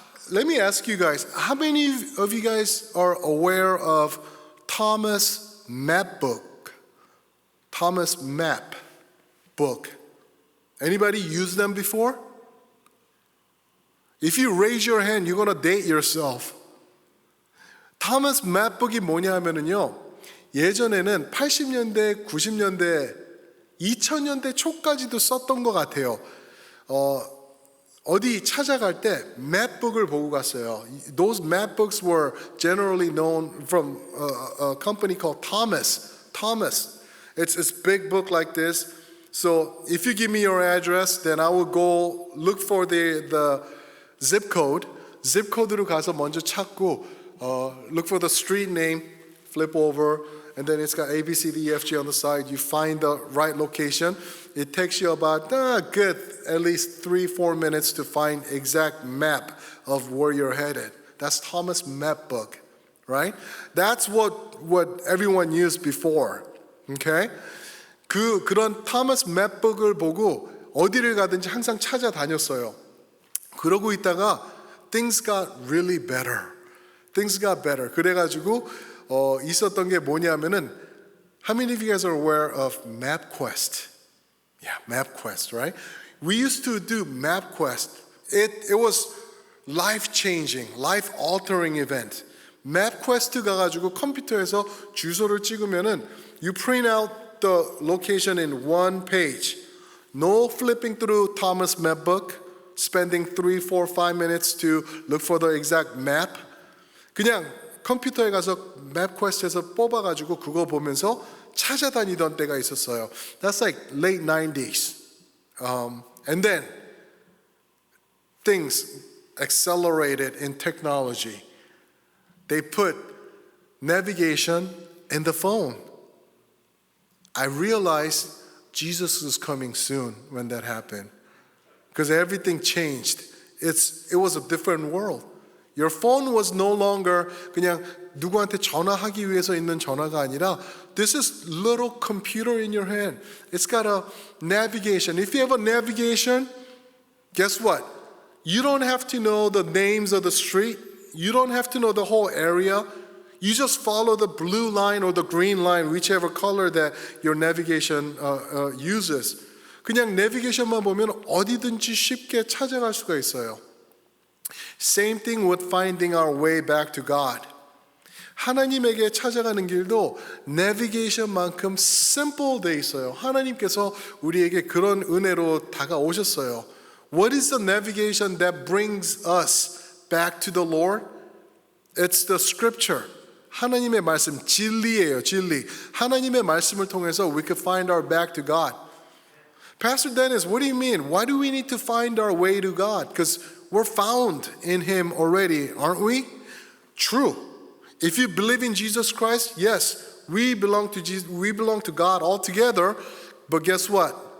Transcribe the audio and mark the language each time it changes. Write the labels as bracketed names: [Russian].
[English] Let me ask you guys, how many of you guys are aware of Thomas Map book? Thomas Map book. Anybody used them before? If you raise your hand, you're gonna date yourself. [Korean] 타머스 맵북이 뭐냐 하면은요, 예전에는 80년대, 90년대, 2000년대 초까지도 썼던 것 같아요. 어디 찾아갈 때 맵북을 보고 갔어요. [English] Those map books were generally known from a company called Thomas. It's a big book like this. So if you give me your address, then I will go look for the zip code. zip code로 [Korean] 가서 먼저 찾고 [English] look for the street name, flip over, and then it's got A, B, C, D, E, F, G on the side. You find the right location. It takes you about at least 3-4 minutes to find exact map of where you're headed. That's Thomas Map book, right? That's what everyone used before. Okay? [Korean] 그런 Thomas Map book을 보고 어디를 가든지 항상 찾아다녔어요. 그러고 있다가 [English] things got really better. Things got better. [Korean] 그래가지고 있었던 게 뭐냐면은 [English] how many of you guys are aware of MapQuest? Yeah, MapQuest, right? We used to do MapQuest. It was life-changing, life-altering event. MapQuest [Korean] 가가지고 컴퓨터에서 주소를 찍으면은 [English] you print out the location in one page. No flipping through Thomas Map book, spending 3, 4, 5 minutes to look for the exact map. [Korean] 그냥 컴퓨터에 가서 맵퀘스트에서 뽑아가지고 그거 보면서 찾아다니던 때가 있었어요. [English] That's like late 90s. And then things accelerated in technology. They put navigation in the phone. I realized Jesus was coming soon when that happened. Because everything changed. It was a different world. Your phone was no longer [Korean] 그냥 누구한테 전화하기 위해서 있는 전화가 아니라 [English] this is little computer in your hand. It's got a navigation. If you have a navigation, guess what? You don't have to know the names of the street. You don't have to know the whole area. You just follow the blue line or the green line, whichever color that your navigation uses. [Korean] 그냥 내비게이션만 보면 어디든지 쉽게 찾아갈 수가 있어요. [English] Same thing with finding our way back to God. [Korean] 하나님에게 찾아가는 길도 내비게이션만큼 simple 돼 있어요. 하나님께서 우리에게 그런 은혜로 다가오셨어요. [English] What is the navigation that brings us back to the Lord? It's the scripture. [Korean] 하나님의 말씀, 진리예요, 진리. 하나님의 말씀을 통해서 [English] we could find our back to God. Pastor Dennis, what do you mean? Why do we need to find our way to God? Because we're found in Him already, aren't we? True. If you believe in Jesus Christ, yes, we belong to Jesus, we belong to God altogether. But guess what?